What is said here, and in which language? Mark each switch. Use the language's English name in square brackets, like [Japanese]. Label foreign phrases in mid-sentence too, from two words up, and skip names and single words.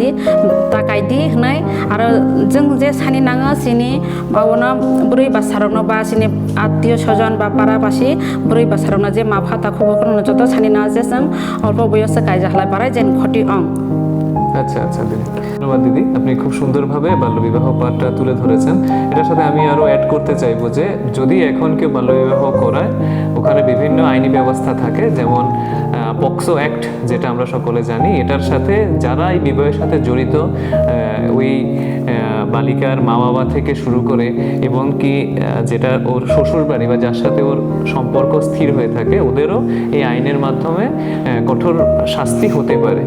[Bodo] कायदि हनाय आरो जों जे सानि नाङा सिनि मावना बुरै बासारनो बा सिनि आत्मीय स्वजन बा पाराबासि बुरै बासारनो जे माफा ताखुबो कोन जत सानि ना जे जों अल्प बयस गायजाहलाय बाराय जेन खति अं। [Bangla] আচ্ছা আচ্ছা দিদি, ধন্যবাদ দিদি। আপনি খুব সুন্দরভাবে বাল্যবিবাহ পাঠটা তুলে ধরেছেন। এটার সাথে আমি আরও অ্যাড করতে চাইবো যে যদি এখন কেউ বাল্যবিবাহ করায় ওখানে বিভিন্ন আইনি ব্যবস্থা থাকে, যেমন পক্সো অ্যাক্ট যেটা আমরা সকলে জানি, এটার সাথে যারা এই বিবাহের সাথে জড়িত ওই বালিকার মা বাবা থেকে শুরু করে এবং কি যেটা ওর শ্বশুর বাড়ি বা যার সাথে ওর সম্পর্ক স্থির হয়ে থাকে ওদেরও এই আইনের মাধ্যমে কঠোর শাস্তি হতে পারে।